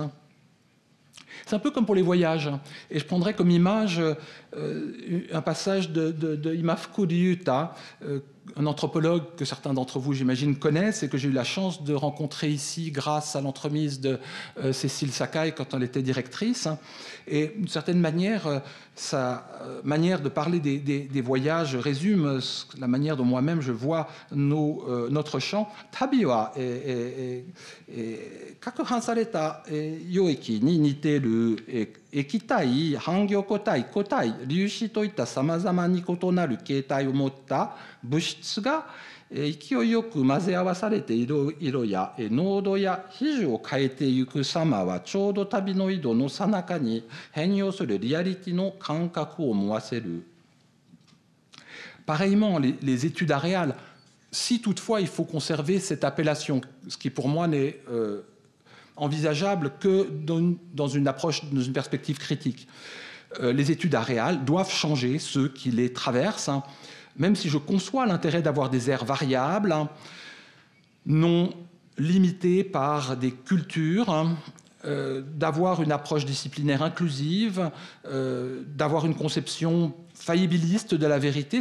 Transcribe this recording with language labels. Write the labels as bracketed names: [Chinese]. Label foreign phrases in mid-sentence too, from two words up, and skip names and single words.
[French] C'est un peu comme pour les voyages. Et je prendrais comme image un passage de Imafku Ryuta, un anthropologue que certains d'entre vous, j'imagine, connaissent et que j'ai eu la chance de rencontrer ici grâce à l'entremise de Cécile Sakai quand elle était directrice. Et d'une certaine manière, sa manière de parler des voyages résume la manière dont moi-même je vois notre champ. [Japanese] 旅は攪拌された溶液に似てる液体、半凝固体、固体、粒子といった様々に異なる形態を持った物質が勢いよく混ぜ合わされて色や濃度や比重を変えていく様はちょうど旅の移動の最中に変容するリアリティの感覚を思わせる。 [French] Pareillement, les études aréales, si toutefois il faut conserver cette appellation, ce qui pour moi n'est envisageable que dans une approche, dans une perspective critique, les études aréales doivent changer ceux qui les traversent, même si je conçois l'intérêt d'avoir des aires variables, non limitées par des cultures, d'avoir une approche disciplinaire inclusive, d'avoir une conception faillibiliste de la vérité.